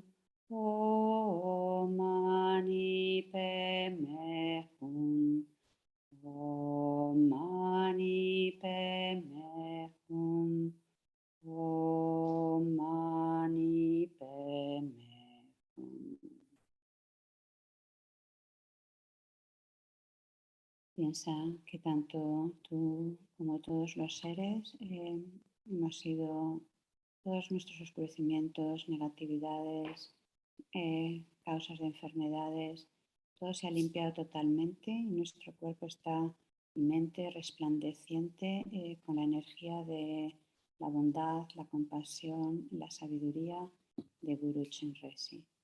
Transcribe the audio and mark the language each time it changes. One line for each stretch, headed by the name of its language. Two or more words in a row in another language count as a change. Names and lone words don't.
Sanskrit: Om Mani Padme Hum. Om Mani Padme Hum. Om Mani Padme Hum.
Spanish: Piensa que tanto tú como todos los seres hemos sido todos nuestros oscurecimientos, negatividades, causas de enfermedades, todo se ha limpiado totalmente y nuestro cuerpo está y mente resplandeciente con la energía de la bondad, la compasión, la sabiduría de Guru Chenrezig.